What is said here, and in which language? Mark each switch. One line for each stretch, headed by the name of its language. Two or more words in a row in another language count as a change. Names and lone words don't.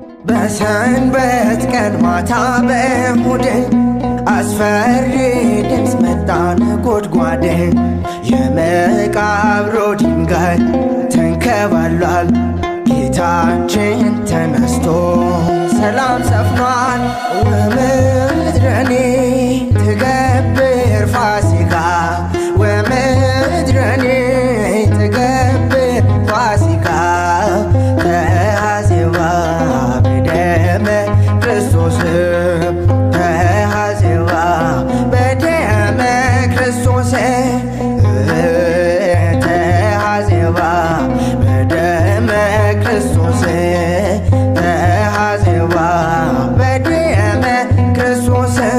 Amharic: በሰንበት ቀን ማታ በእሁድ አስፈሪ ድምፅ መጣ ነጎድጓድ። የመቃብሩ ድንጋይ ተንከባሏል። ጌታችን ተነስቶ ሰላም ሰፍኗል።
Geez: ወምድረኒ ትገብር ፋሲካ፣ ወምድረኒ ትገብር ፋሲካ። ተሐዜዋ በደመ ክርስቶስ፣ ተሐዜዋ በደመ ክርስቶስ። ተሐዜባ በደመ ክርስቶስ፣ ተሐዜባ በደመ ክርስቶስ።